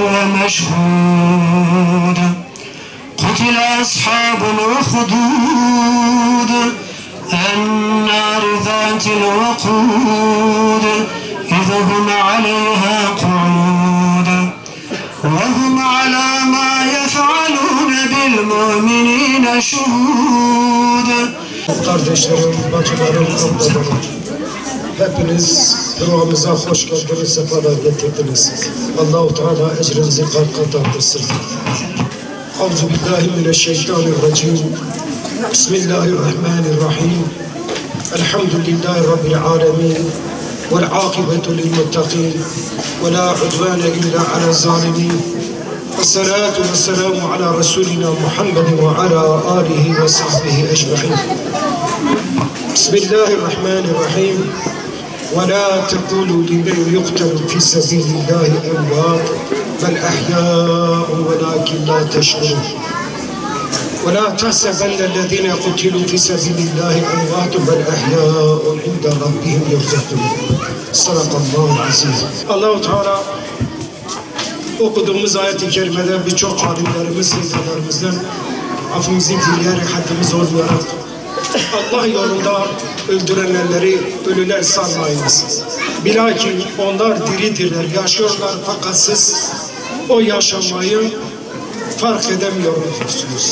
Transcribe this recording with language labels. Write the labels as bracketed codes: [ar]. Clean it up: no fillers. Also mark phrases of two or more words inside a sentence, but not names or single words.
[ar] ومشهود قتل أصحاب الأخدود النار ذات الوقود إذ هم عليها قعود وهم على ما يفعلون بالمؤمنين شهود. [tr] Kardeşlerim, bacılarım, ablalarım, hepiniz duamıza hoş geldiniz, sefalar getirdiniz. Allah-u Teala ecrinizi kat artırsın. Euzubillahimineşşeytanirracim. [ar] بسم الله الرحمن الرحيم. الحمد لله رب العالمين. والعاقبة للمتقين. ولا عدوان إلا على الظالمين. والصلاة والسلام على رسولنا محمد وعلى آله وصحبه أجمعين. Bismillahirrahmanirrahim. ولا تقولوا لمن يقتل في سبيل الله أموات بل أحياء ولكن لا تشعرون ولا تحسبن الذين قتلوا في سبيل الله أموات بل أحياء عند ربهم يرزقون. صدق الله العظيم. [tr] Allah-u Teala okuduğumuz ayet-i kerimede birçok alimlerimiz, liderlerimizden affımızı dileyerek, haddimiz olmayarak Allah yolunda öldürenleri ölüler sanmayınız. Bilakis onlar diridirler, yaşıyorlar fakat siz o yaşamayı fark edemiyorsunuz.